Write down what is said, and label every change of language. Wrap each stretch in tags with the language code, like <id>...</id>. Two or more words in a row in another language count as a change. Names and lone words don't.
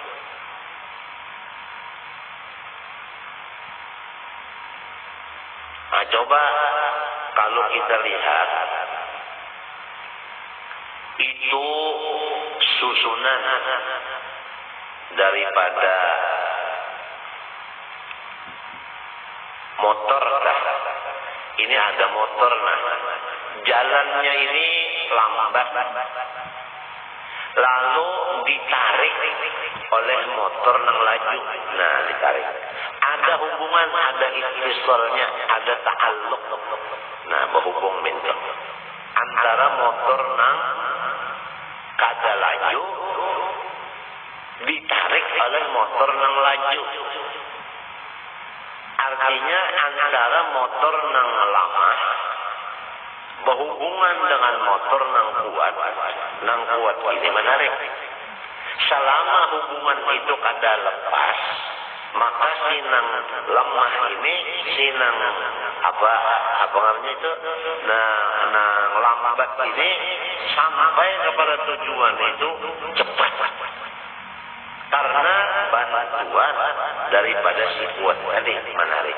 <bjn>Nah, coba kalau kita lihat itu susunan daripada motor dah. Ini ada motor, nah jalannya ini lambat, lalu ditarik oleh motor yang laju. Nah, ditarik. Ada hubungan, ada ittisalnya, ada ta'alluq. Nah, berhubung minta antara motor nang kada laju ditarik oleh motor nang laju. Artinya antara motor nang lama berhubungan dengan motor nang kuat ini menarik. selama hubungan itu kada lepas, maka sinang lemah ini, sinang apa namanya itu, nah lambat ini sampai kepada tujuan itu cepat, karena bantuan daripada si kuat tadi menarik.</bjn>